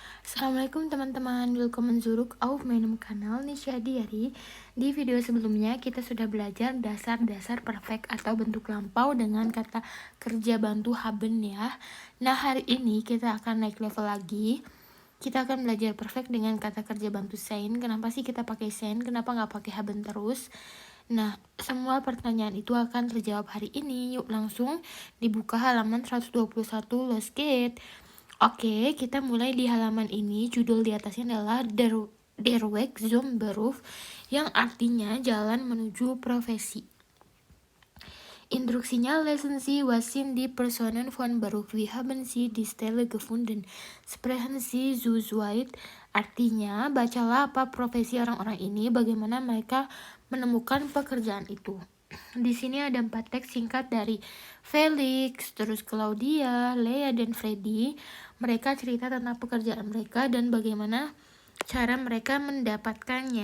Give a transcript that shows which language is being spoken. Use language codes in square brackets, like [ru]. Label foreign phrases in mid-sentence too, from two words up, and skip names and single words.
[id] Assalamualaikum teman-teman, [de] welcome zurück auf meinem Kanal Nisha Diary. [id] Di video sebelumnya kita sudah belajar dasar-dasar perfect atau bentuk lampau dengan kata kerja bantu haben ya. Nah hari ini kita akan naik level lagi. Kita akan belajar perfect dengan kata kerja bantu sein. Kenapa sih kita pakai sein? Kenapa nggak pakai haben terus? Nah, semua pertanyaan itu akan terjawab hari ini. Yuk langsung dibuka halaman 121, [en] let's get. [id] Oke, kita mulai di halaman ini. Judul di atasnya adalah [de] Der Weg zum Beruf, [id] yang artinya jalan menuju profesi. Instruksinya, [de] lesen Sie, was sind die Personen von Beruf? Wie haben Sie die Stelle gefunden? Sprechen Sie zu zweit. [id] Artinya, bacalah apa profesi orang-orang ini, bagaimana mereka menemukan pekerjaan itu. Di sini ada 4 teks singkat dari Felix, terus Claudia, Lea, dan Freddy. Mereka cerita tentang pekerjaan mereka dan bagaimana cara mereka mendapatkannya.